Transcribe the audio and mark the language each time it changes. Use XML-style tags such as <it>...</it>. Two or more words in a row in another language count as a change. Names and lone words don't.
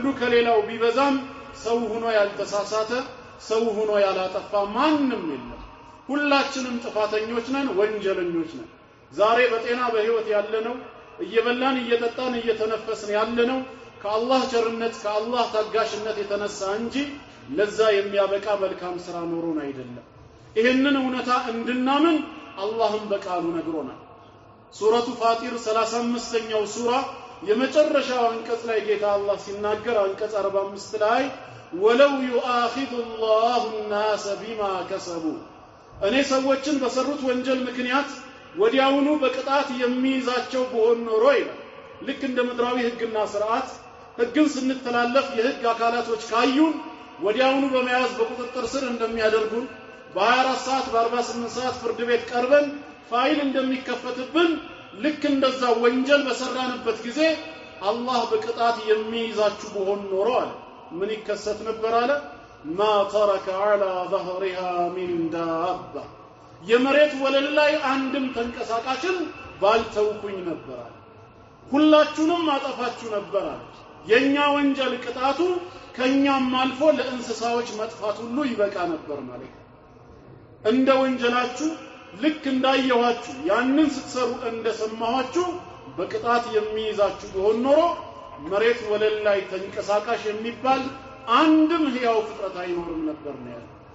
<am>ከሌላው ቢበዛም ሰው ሆኖ ያልተሳሳተ ሰው ሆኖ ያላጠፋ ማንም የለም። ሁላችንም ጥፋተኞች ነን፣ ወንጀለኞች ነን። ዛሬ በጤና በህይወት ያለነው እየበላን እየጠጣን እየተነፈስን ያለነው ከአላህ ቸርነት ከአላህ ታጋሽነት የተነሳ እንጂ ለዛ የሚያበቃ መልካም ስራ ኖሮን አይደለም። ይሄንን እውነታ እንድናምን አላህም በቃሉ ነግሮናል። ሱረቱ ፋጢር 35ኛው ሱራ የመጨረሻው አንቀጽ ላይ ጌታ አላህ ሲናገር አንቀጽ 45 ላይ</am> <ar>ولو يؤاخذ الله الناس بما كسبوا</ar> <am>እኔ ሰዎችን በሰሩት ወንጀል ምክንያት ወዲያውኑ በቅጣት የሚይዛቸው በሆነ ኖሮ ይላል። ልክ እንደ ምድራዊ ህግና ስርዓት ህግን ስንተላለፍ የህግ አካላቶች ካዩን ወዲያውኑ በመያዝ በቁጥጥር ስር እንደሚያደርጉን በ24 ሰዓት በ48 ሰዓት ፍርድ ቤት ቀርበን ፋይል እንደሚከፈትብን ልክ እንደዛ ወንጀል በሰራንበት ጊዜ አላህ በቅጣት የሚይዛችሁ በሆነ ኖሮ አለ ምን ይከሰት ነበር አለ</am> <ar>ما ترك على ظهرها من دابة</ar> <am>የመሬት ወለል ላይ አንድም ተንቀሳቃሽን ባልተውኩኝ ነበር አለ ሁላችሁንም አጠፋችሁ ነበር አለ። የኛ ወንጀል ቅጣቱ ከኛም አልፎ ለእንስሳዎች መጥፋት ሁሉ ይበቃ ነበር ማለት ነው። እንደ ወንጀላችሁ ልክ እንዳየኋችሁ ያንን ስትሰሩ እንደሰማኋችሁ በቅጣት የሚይዛችሁ ቢሆን ኖሮ መሬት ወለል ላይ ተንቀሳቃሽ የሚባል አንድም ህያው ፍጥረት አይኖርም ነበር ነው ያለው።</am>